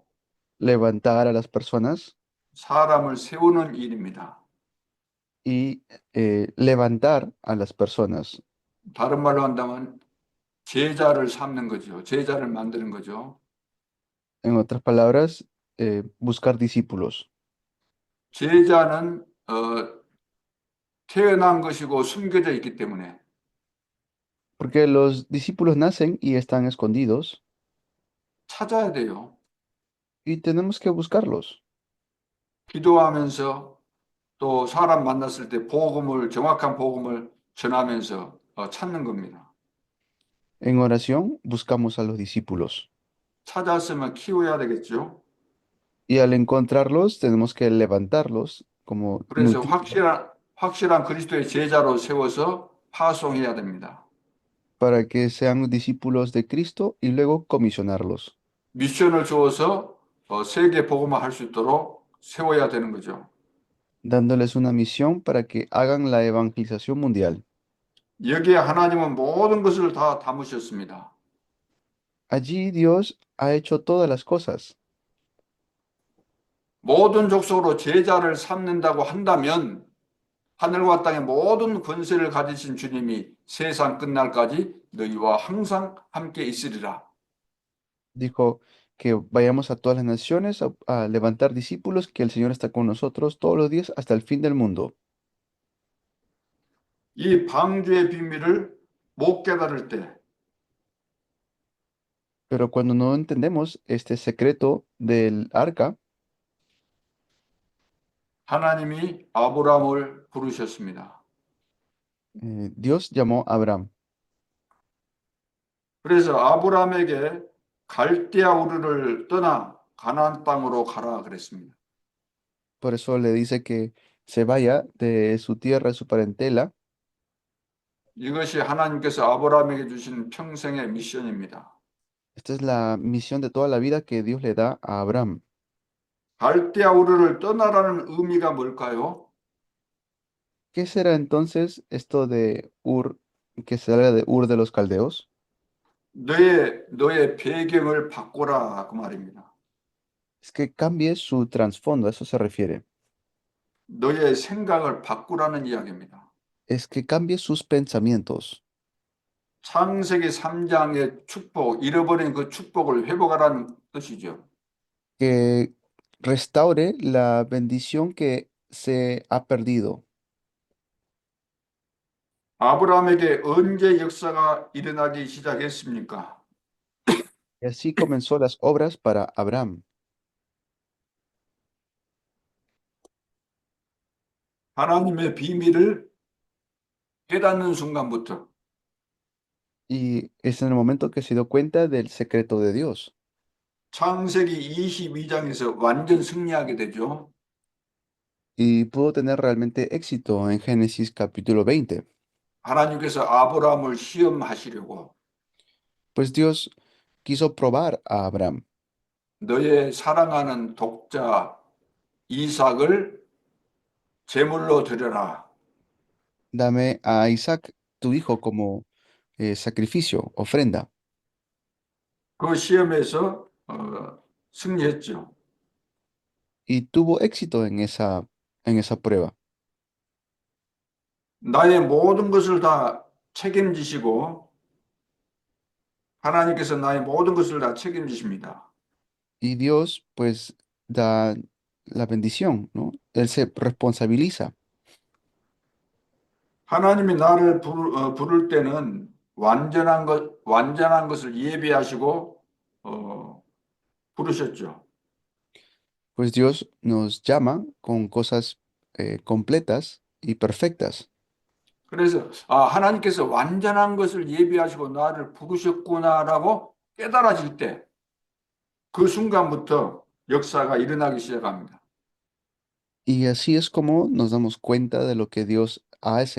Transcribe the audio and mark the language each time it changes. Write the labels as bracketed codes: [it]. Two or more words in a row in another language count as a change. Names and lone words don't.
[es] levantar a las personas [ko] 사람을 세우는 일입니다. [es] y levantar a las personas. [ko] 다른 말로 한다면 제자를 삼는 거죠. 제자를 만드는 거죠. [es] En otras palabras, buscar discípulos. [ko] 제자는 태어난 것이고 숨겨져 있기 때문에 [es] Porque los discípulos nacen y están escondidos [ko] 찾아야 돼요. [es] y tenemos que buscarlos. [ko] 기도하면서 또 사람 만났을 때 정확한 복음을 전하면서 찾는 겁니다. [es] En oración buscamos a los discípulos [ko] 찾았으면 키워야 되겠죠. [es] y al encontrarlos tenemos que levantarlos como [ko] 그래서 [es] nutrirlos [ko] 확실한 그리스도의 제자로 세워서 파송해야 됩니다. [es] para que sean discípulos de Cristo y luego comisionarlos, [ko] 미션을 주어서 세계 복음화 할 수 있도록 세워야 되는 거죠. [es] dándoles una misión para que hagan la evangelización mundial. [ko] 여기에 하나님은 모든 것을 다 담으셨습니다. [es] Allí Dios ha hecho todas las cosas. [ko] 모든 족속으로 제자를 삼는다고 한다면 하늘과 땅의 모든 권세를 가지신 주님이 세상 끝날까지 너희와 항상 함께 있으리라. [es] Dijo que vayamos a todas las naciones a levantar discípulos, que el Señor está con nosotros todos los días hasta el fin del mundo. [ko] 이 방주의 비밀을 못 깨달을 때 [es] Pero cuando no entendemos este secreto del arca, [ko] 하나님이 아브라함을 부르셨습니다. [es] Dios llamó a Abraham. [ko] 그래서 아브라함에게 갈대아 우르를 떠나 가나안 땅으로 가라 그랬습니다. [es] Por eso le dice que se vaya de su tierra, de su parentela. [ko] 이것이 하나님께서 아브라함에게 주신 평생의 미션입니다. [es] Esta es la misión de toda la vida que Dios le da a Abraham. [ko] 갈대아 우르를 떠나라는 의미가 뭘까요? [es] ¿Qué será entonces esto de Ur, que se habla de Ur de los Caldeos? [ko] 너의 배경을 바꿔라 그 말입니다. [es] Es que cambie su trasfondo, a eso se refiere. [ko] 너의 생각을 바꾸라는 이야기입니다. [es] Es que cambie sus pensamientos. [ko] 창세기 3장의 축복, 잃어버린 그 축복을 회복하라는 뜻이죠. [es] Que restaure la bendición que se ha perdido. [ko] 아브라함에게 언제 역사가 일어나기 시작했습니까? [es] Y así comenzó las obras para Abraham. [ko] 하나님의 비밀을 깨닫는 순간부터 [es] Y es en el momento que se dio cuenta del secreto de Dios [ko] 창세기 22장에서 완전 승리하게 되죠. [es] y pudo tener realmente éxito en Génesis capítulo 20. [ko] 하나님께서 아브라함을 시험하시려고 [es] Pues Dios quiso probar a Abraham. [ko] 너의 사랑하는 독자 이삭을 제물로 드려라. [es] Dame a Isaac, tu hijo, como sacrificio, ofrenda. [ko] 그 시험에서 승리했죠. [es] Y tuvo éxito en esa prueba. [ko] 나의 모든 것을 다 책임지시고 하나님께서 나의 모든 것을 다 책임지십니다. [es] Y Dios, pues, da la bendición, ¿no? Él se responsabiliza. [ko] 하나님이 나를 부를 때는 완전한 것을 예비하시고 부르셨죠. [es] Pues Dios nos llama con cosas completas y perfectas. [ko] 그래서 하나님께서 완전한 것을 예비하시고 나를 부르셨구나라고 깨달아질 때 그 순간부터 역사가 일어나기 시작합니다. [es] Y así es como nos damos cuenta de lo que Dios hace.